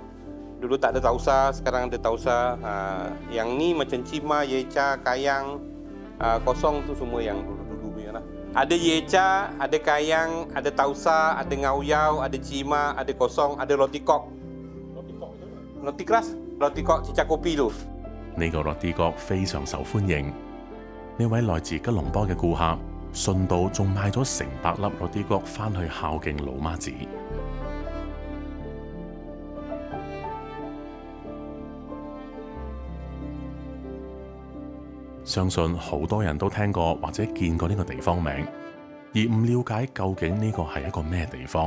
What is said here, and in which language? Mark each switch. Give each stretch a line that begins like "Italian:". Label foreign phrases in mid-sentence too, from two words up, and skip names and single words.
Malay: Dulu tak ada tausa, sekarang ada tausa. Yang ni macam cima, yeca, kayang, kosong tu semua yang dulu-dulu punya lah. Ada yeca, ada kayang, ada tausa, ada ngawiau, ada cima, ada kosong, ada roti kok. Roti kok itu? Roti keras, roti kok cicak kopi tu.
Cantonese: 呢個
Malay: roti kok
Cantonese: 非常受歡迎。呢位來自吉隆坡嘅顧客，順道仲買咗成百粒
Malay: roti kok
Cantonese: 返去孝敬老媽子。相信好多人都聽過或者見過呢個地方名，而唔了解究竟呢個係一個咩地方。